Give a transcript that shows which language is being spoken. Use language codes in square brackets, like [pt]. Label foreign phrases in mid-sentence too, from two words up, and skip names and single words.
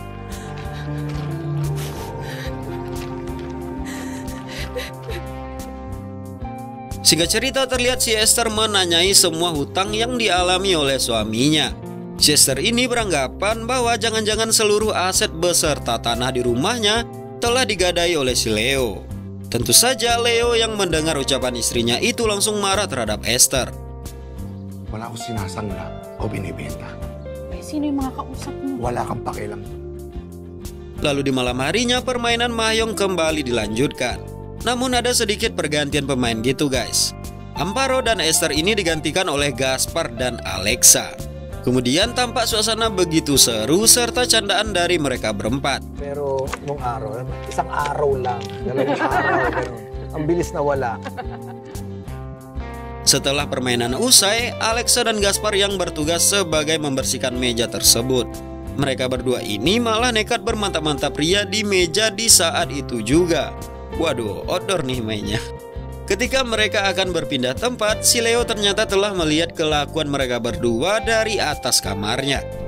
[id] Singkat cerita terlihat si Esther menanyai semua hutang yang dialami oleh suaminya. Si Esther ini beranggapan bahwa jangan-jangan seluruh aset beserta tanah di rumahnya telah digadai oleh si Leo. Tentu saja Leo yang mendengar ucapan istrinya itu langsung marah terhadap Esther. [tl] Wala akong sinasangla o binibenta. Sino yung mga kausap mo? Wala kang pakialam. [id] Lalu di malam harinya permainan mahjong kembali dilanjutkan. Namun ada sedikit pergantian pemain gitu guys. Amparo dan Esther ini digantikan oleh Gaspar dan Alexa. Kemudian tampak suasana begitu seru serta candaan dari mereka berempat. [tl] Pero nung araw, isang araw lang. Dalawang araw, ganun. Ang bilis na wala. [id] Setelah permainan usai, Alexa dan Gaspar yang bertugas sebagai membersihkan meja tersebut. Mereka berdua ini malah nekat bermantap-mantap pria di meja di saat itu juga. Waduh, outdoor nih mainnya. Ketika mereka akan berpindah tempat, si Leo ternyata telah melihat kelakuan mereka berdua dari atas kamarnya.